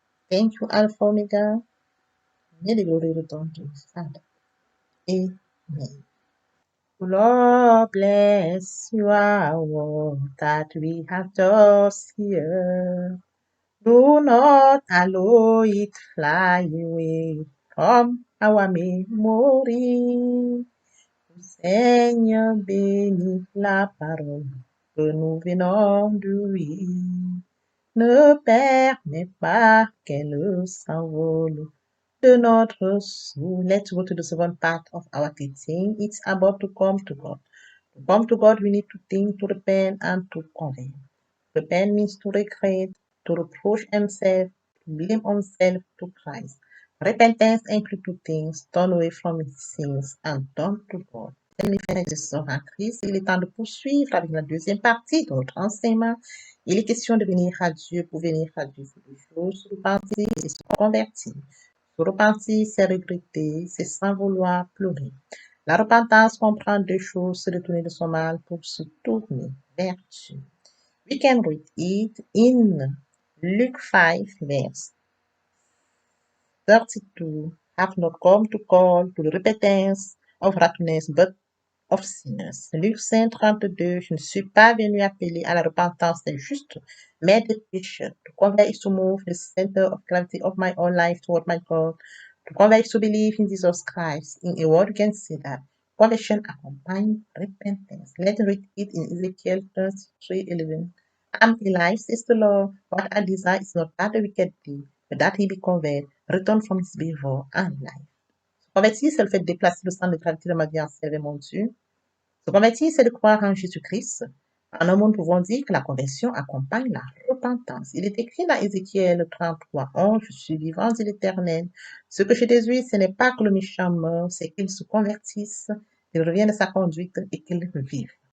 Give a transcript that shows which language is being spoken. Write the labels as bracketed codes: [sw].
[en] Thank you, Alpha Omega. May the glory return to his Father. Amen. Lord bless you, our word that we have just here. Do not allow it fly away from our memory. [fr] Seigneur, bénis la parole que nous venons de lire. Ne permets pas qu'elle s'envole de notre soul. [en] Let's go to the second part of our teaching. It's about to come to God. To come to God, we need to think, to repent, and to convert. Repent means to regret, to reproach himself, to blame himself to Christ. Repentance includes two things: turn away from his sins and turn to God. [fr] Mes frères et sœurs en Christ, il est temps de poursuivre avec la deuxième partie de notre enseignement. Il est question de venir à Dieu. Pour venir à Dieu, c'est deux choses: se repentir et se convertir. Se repentir, c'est regretter, c'est sans vouloir pleurer. La repentance comprend deux choses: se détourner de son mal pour se tourner vers Dieu. [en] We can read it in Luke 5, verse 32. Have not come to call to the repentance of righteousness, but of sinners. [fr] Luc 5, 32. Je ne suis pas venu appeler à la repentance des justes, mais des pécheurs. [en] To convert is to move the center of gravity of my own life toward my God. To convert is to believe in Jesus Christ. In a word, you can see that conversion accompanies repentance. Let's read it in Ezekiel 33:11. I'm alive, says the Lord. What I desire is not that the wicked do, but that he be converted, return from his behavior and life. [fr] Se convertir, c'est le fait de déplacer le centre de gravité de ma vie en servir mon Dieu. Se convertir, c'est de croire en Jésus-Christ. En un mot, nous pouvons dire que la conversion accompagne la repentance. Il est écrit dans Ézéchiel 33:11, je suis vivant, dit l'Éternel. Ce que je désire, ce n'est pas que le méchant meure, c'est qu'il se convertisse, qu'il revienne de sa conduite et qu'il vive.